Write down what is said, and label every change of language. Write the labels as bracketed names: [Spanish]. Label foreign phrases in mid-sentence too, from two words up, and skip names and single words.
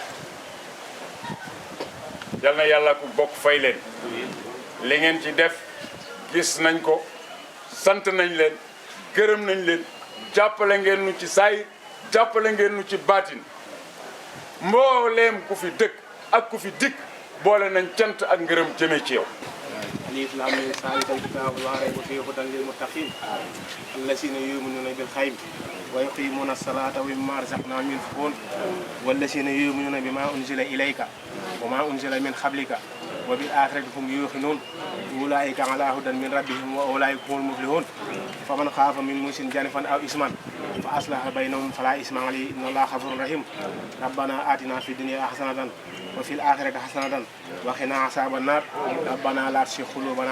[Wolof] yal na yàlla ku bokk fay leen li ngeen ci def gis nañ ko sant nañ leen gërëm nañ leen jàppale ngeen nu ci saay jàppale ngeen nu ci baatin mbooleem ku fi dëkk ak ku fi dikk boole nañ cant ak ngërëm jëme ci yow [Arabic] الم ذلك الكتاب لا ريب فيه هدى للمتقين الذين يؤمنون بالغيب ويقيمون الصلاة ومما رزقناهم ينفقون والذين يؤمنون بما أنزل إليك وما أنزل من قبلك وبالآخرة هم يوقنون أولئك على هدى من ربهم وأولئك هم المفلحون فمن خاف من موص جنفا أو إثما فأصلح بينهم فلا إثم عليه إن الله غفور رحيم ربنا آتنا في الدنيا حسنة وفي الآخرة حسنة وقنا عذاب النار ربنا لا تزغ قلوبنا